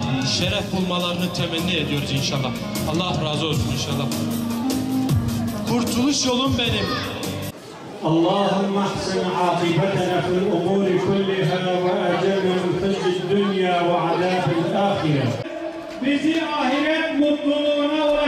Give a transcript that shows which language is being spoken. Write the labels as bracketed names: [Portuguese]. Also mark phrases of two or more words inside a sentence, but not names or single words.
[Turkish] şeref bulmalarını temenni ediyoruz inşallah. Allah razı olsun inşallah. Kurtuluş yolum benim. [Arabic] اللهم احسن عاقبتنا في الأمور كلها وأجرنا من خزي الدنيا وعذاب الآخرة. [Turkish] Bizi ahiret mutluluğuna